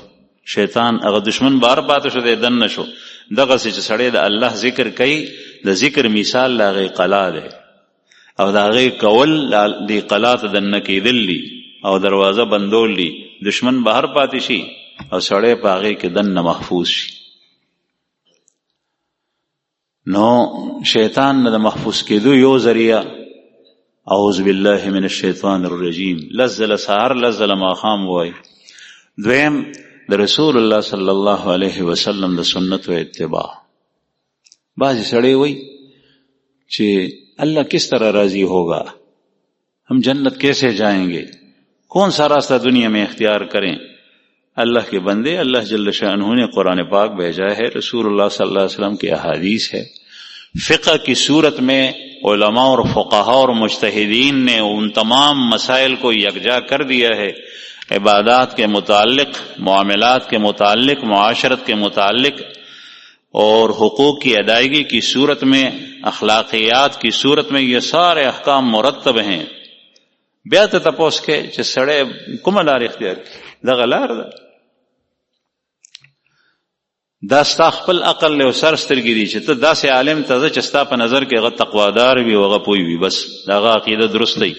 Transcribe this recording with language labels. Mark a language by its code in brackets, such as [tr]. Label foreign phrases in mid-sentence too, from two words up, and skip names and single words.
[ps] شیطان هغه دشمن بار پاتې شو، دی دننه شو. دغسې چې سړی د الله ذکر کوي د ذکر مثال د هغې قلعه دی، او د هغې کول دې قلعه ته دننه کېدل دي او دروازه بندول دي، دشمن بهر پاتې شي او سړی په هغې کې دننه محفوظ شي. نو شیطان نه د محفوظ کېدو یو ذریعه [ar] اعوذ بالله من الشیطان الرجیم، [ps] لس ځله سهار لس ځله ماښام ووایي. دویم د رسول الله [ar] صلی الله علیه وسلم [ps] د سنت و اتباع. بعضی سړی وایي چې [ur] اللہ کس طرح راضی ہوگا، ہم جنت کیسے جائیں گے، کون سا راستہ دنیا میں اختیار کریں. اللہ کے بندے، اللہ [ar] جل شانہ [ur] نے قرآن پاک بھیجا ہے، رسول اللہ [ar] صلی اللہ علیہ وسلم [ur] کی احادیث ہے، فقہ کی صورت میں علماء اور فقہاء اور مجتہدین نے ان تمام مسائل کو یکجا کر دیا ہے. عبادات کے متعلق، معاملات کے متعلق، معاشرت کے متعلق اور حقوق کی ادائیگی کی صورت میں، اخلاقیات کی صورت میں یہ سارے احکام مرتب ہیں. [ps] بیا ته تپوس کې چې سړی کومه لار اختیار کړي، دغه لار ده. دا ستا خپل عقل له سر سترګې دي چې ته داسې عالم ته چې ستا په نظر کې هغه تقوادار وي او هغه پوه وي، بس د هغه عقیده درست دی.